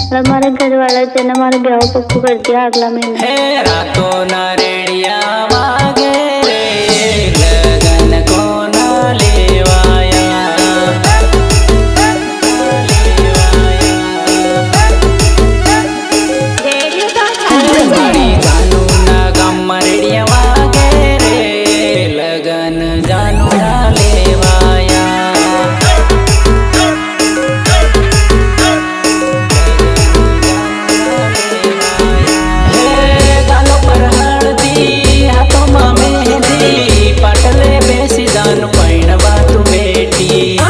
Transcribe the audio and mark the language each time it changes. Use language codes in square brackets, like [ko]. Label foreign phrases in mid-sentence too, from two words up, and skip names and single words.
[hi] हमारे घर वाला थे ना हमारे ब्याह पक्कू कर दिया अगला महीना। [gu] હે રાતોના રેડિયા વાગે રે લગન કોના લેવાયા મારી જાનુના ગામમાં રેડિયા વાગે રે લગન જાનુના લેવાયા હે ગાલો પર હળદી હાથોમાં મહેંદી પાટલે બેસી જાન પૈણવા તું બેટી